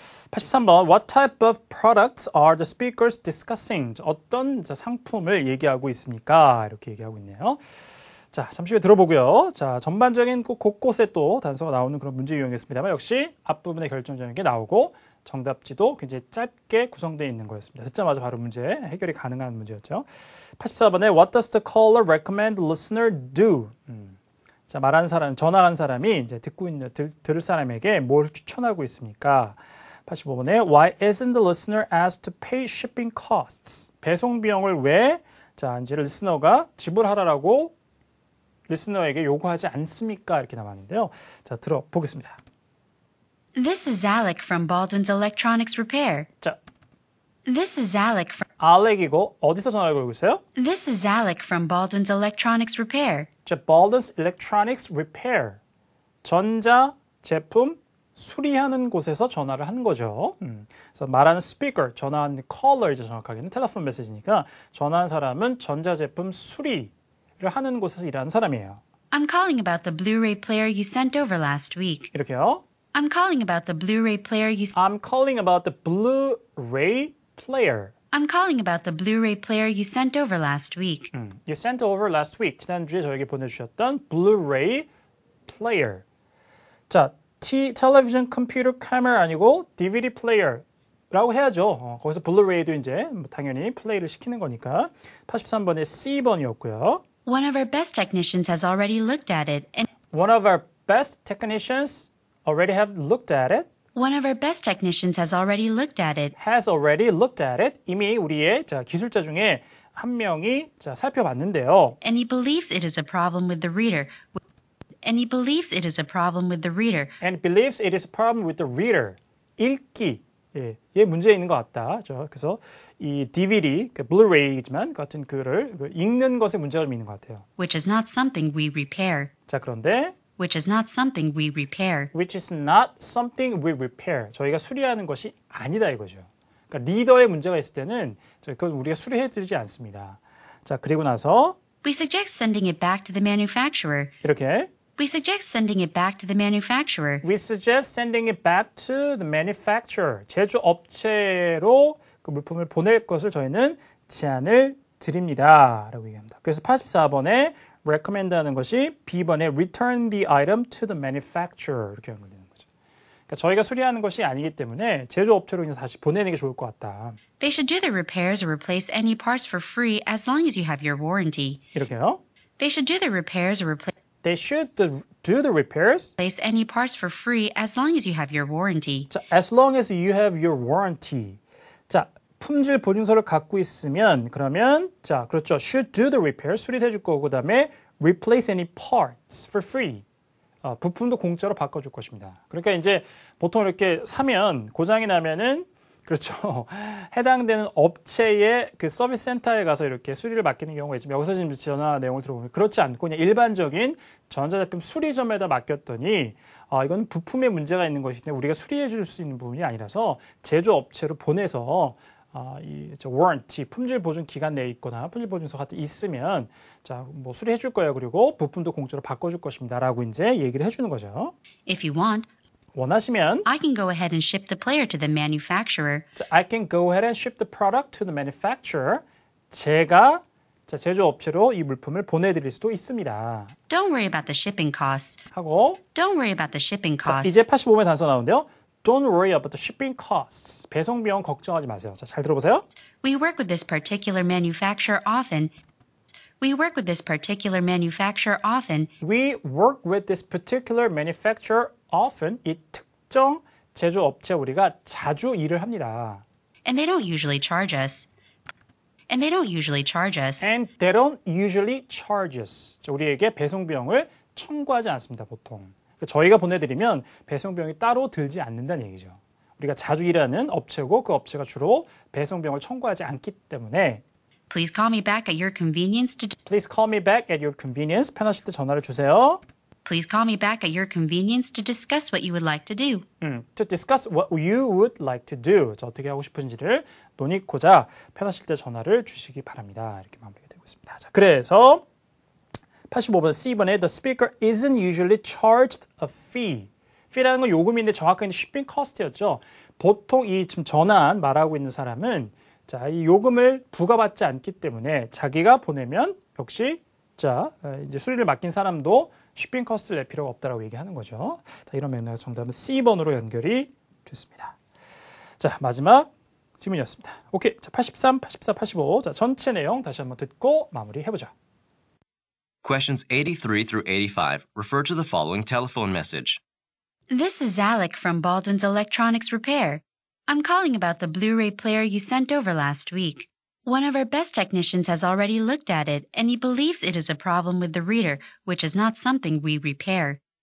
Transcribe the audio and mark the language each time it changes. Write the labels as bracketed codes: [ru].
[en] 83번 What type of products are the speakers discussing? [ko] 어떤 상품을 얘기하고 있습니까? 이렇게 얘기하고 있네요. 자, 잠시 후에 들어보고요. 자, 전반적인 곳곳에 또 단서가 나오는 그런 문제 유형이었습니다만 역시 앞부분에 결정적인 게 나오고 정답지도 굉장히 짧게 구성되어 있는 거였습니다. 듣자마자 바로 문제 해결이 가능한 문제였죠. [en] 84번에 What does the caller recommend listener do? [ko] 자, 말하는 사람, 전화한 사람이 이제 듣고 있는 들을 사람에게 뭘 추천하고 있습니까? [en] 85번에 Why isn't the listener asked to pay shipping costs? [ko] 배송 비용을 왜 자, 이제 리스너가 지불하라고 리스너에게 요구하지 않습니까? 이렇게 남았는데요. 자, 들어보겠습니다. [en] This is Alec from Baldwin's Electronics Repair. 자, This is Alec from [ko] 알렉이고 어디서 전화를 걸고 있어요? [en] This is Alec from Baldwin's Electronics Repair. 자, Baldwin's Electronics Repair. 전자 [ko] 제품 수리하는 곳에서 전화를 하는 거죠. 그래서 말하는 스피커, 전화하는 컬러이죠. 정확하게는 텔레폰 메시지니까 전화한 사람은 전자제품 수리를 하는 곳에서 일하는 사람이에요. [en] I'm calling about the Blu-ray player you sent over last week. [ko] 이렇게요. [en] I'm calling about the Blu-ray player I'm calling about the Blu-ray player. I'm calling about the Blu-ray player you sent over last week. You sent over last week. [ko] 지난주에 저에게 보내주셨던 Blu-ray player. 자, television computer camera 아니고 DVD player라고 해야죠. 거기서 Blu-ray도 이제 당연히 플레이를 시키는 거니까 83번의 C번이었고요. [en] One of our best technicians has already looked at it. And One of our best technicians already have looked at it. One of our best technicians has already looked at it. Has already looked at it. [ko] 이미 우리의 기술자 중에 한 명이 살펴봤는데요. [en] And he believes it is a problem with the reader. And he believes it is a problem with the reader. And believes it is a problem with the reader. [ko] 읽기. 예, 문제 있는 것 같다. 그래서 이 DVD, Blu-ray이지만 같은 그를 읽는 것에 문제가 좀 있는 것 같아요. [en] Which is not something we repair. [ko] 자, 그런데 [en] Which is not something we repair. which is not something we repair. [ko] 저희가 수리하는 것이 아니다 이거죠. 그러니까 리더의 문제가 있을 때는 그건 우리가 수리해드리지 않습니다. 자, 그리고 나서 [en] We suggest sending it back to the manufacturer. [ko] 이렇게 [en] We suggest sending it back to the manufacturer. We suggest sending it back to the manufacturer. [ko] 제조업체로 그 물품을 보낼 것을 저희는 제안을 드립니다. 라고 얘기합니다. 그래서 84번에 recommend 하는 것이 B번에 [en] return the item to the manufacturer [ko] 이렇게 연결되는 거죠. 그러니까 저희가 수리하는 것이 아니기 때문에 제조업체로 그냥 다시 보내는 게 좋을 것 같다. [en] They should do the repairs or replace any parts for free as long as you have your warranty. [ko] 이렇게요. [en] They should do the repairs or They should do the repairs. replace any parts for free as long as you have your warranty. 자, as long as you have your warranty. [ko] 자, 품질 보증서를 갖고 있으면 그러면 자, 그렇죠. [en] should do the repair [ko] 수리해 줄 거고 그다음에 [en] replace any parts for free. [ko] 부품도 공짜로 바꿔 줄 것입니다. 그러니까 이제 보통 이렇게 사면 고장이 나면은 그렇죠. 해당되는 업체의 그 서비스 센터에 가서 이렇게 수리를 맡기는 경우가 있지만 여기서 지금 전화 내용을 들어보면 그렇지 않고 그냥 일반적인 전자제품 수리점에다 맡겼더니 이건 부품에 문제가 있는 것인데 우리가 수리해 줄 수 있는 부분이 아니라서 제조업체로 보내서 이 warranty 품질 보증 기간 내에 있거나 품질 보증서 같은 있으면 자, 뭐 수리해 줄 거예요. 그리고 부품도 공짜로 바꿔 줄 것입니다라고 이제 얘기를 해 주는 거죠. [en] If you want, [ko] 원하시면 [en] I can go ahead and ship the player to the manufacturer. I can go ahead and ship the product to the manufacturer. [ko] 제가 제조업체로 이 물품을 보내드릴 수도 있습니다. [en] Don't worry about the shipping costs. [ko] 하고 [en] Don't worry about the shipping 자, costs. [ko] 이제 85번의 단서 나오는데요. [en] Don't worry about the shipping costs. [ko] 배송 비용 걱정하지 마세요. 자, 잘 들어보세요. [en] We work with this particular manufacturer often. We work with this particular manufacturer often. We work with this particular manufacturer often. [ko] 이 특정 제조업체 우리가 자주 일을 합니다. [en] And they don't usually charge us. And they don't usually charge us. And they don't usually charge us. [ko] 자, 우리에게 배송 비용을 청구하지 않습니다, 보통. 저희가 보내드리면 배송 비용이 따로 들지 않는다는 얘기죠. 우리가 자주 일하는 업체고 그 업체가 주로 배송 비용을 청구하지 않기 때문에 [en] Please call me back at your convenience to Please call me back at your convenience. [ko] 편하실 때 전화를 주세요. [en] Please call me back at your convenience to discuss what you would like to do. To discuss what you would like to do. [ko] 저 어떻게 하고 싶은지를 논의코자 편하실 때 전화를 주시기 바랍니다. 이렇게 마무리가 되고 있습니다. 자, 그래서 85번 C번에 [en] The speaker isn't usually charged a fee. [ko] fee라는 건 요금인데 정확하게 shipping cost였죠. 보통 이 지금 전화한 말하고 있는 사람은 자, 이 요금을 부과받지 않기 때문에 자기가 보내면 역시 자, 이제 수리를 맡긴 사람도 shipping cost를 낼 필요가 없다라고 얘기하는 거죠. 자, 이런 맥락에서 정답은 C번으로 연결이 됐습니다. 자, 마지막 질문이었습니다. 오케이. 자, 83, 84, 85. 자, 전체 내용 다시 한번 듣고 마무리해 보자. [en] Questions 83 through 85 refer to the following telephone message. This is Alec from Baldwin's Electronics Repair. I'm calling about the Blu-ray player you sent over last week. One of our best technicians has already looked at it, and he believes it is a problem with the reader, which is not something we repair.